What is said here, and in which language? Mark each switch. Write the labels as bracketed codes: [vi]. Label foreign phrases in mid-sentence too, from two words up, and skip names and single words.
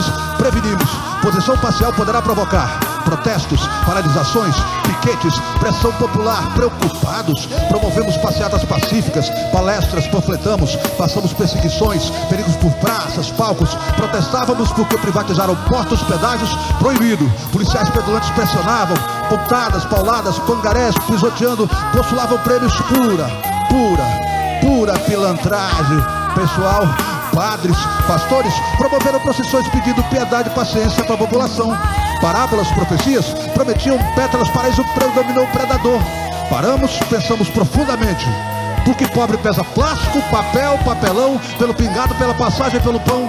[pt] Prevenimos, posição parcial poderá provocar protestos, paralisações, piquetes, pressão popular. Preocupados, promovemos passeatas pacíficas, palestras, panfletamos, passamos perseguições, perigos por praças, palcos. Protestávamos porque privatizaram portos, pedágios, proibido. Policiais pedulantes pressionavam, pontadas, pauladas, pangarés, pisoteando, postulavam prêmios. Pura pilantragem. Pessoal, padres, pastores promoveram procissões pedindo piedade e paciência para a população. Parábolas, profecias prometiam pétalas, paraíso predominou o predador. Paramos, pensamos profundamente. Porque pobre pesa plástico, papel, papelão, pelo pingado, pela passagem, pelo pão.